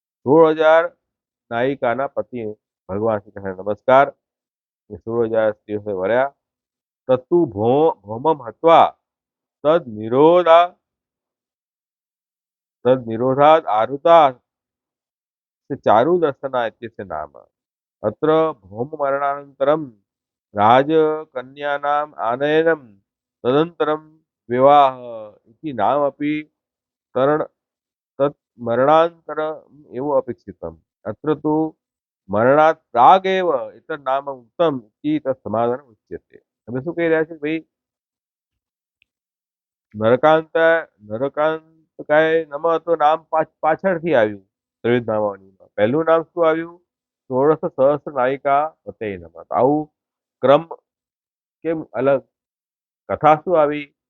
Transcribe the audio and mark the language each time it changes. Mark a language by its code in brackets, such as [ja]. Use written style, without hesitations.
[gu] 16,000 નાયિકાના પતિ ભગવાન શ્રી કૃષ્ણ નમસ્કાર. એ 16,000 સ્ત્રીઓ સાથે વર્યા. [sa] તત્તુ ભૌમમ હત્વા તદ નિરોધાદ આરુતા ચારુ દર્શના इत्यस्य नाम. अत्र भौममरणानन्तरं राजकन्यानाम् आनयनं तदनन्तरं विवाह इति नामपि तत् मरणानन्तरम् एव अपेक्षितम्. अत्र तु मरणात् प्रागेव एतत् नाम उक्तम् इति तत् समाधानम् उच्यते. [gu] તમે શું કહી રહ્યા છો ભાઈ? નરકાંતકાય નમઃ તો નામ પાછળથી આવ્યું ત્રિવિધ નામાવલીમાં. પહેલું નામ શું આવ્યું? 16 સહસ્ર નાયિકા પતये નમઃ. આવું ક્રમ કેમ અલગ? કથા શું આવી?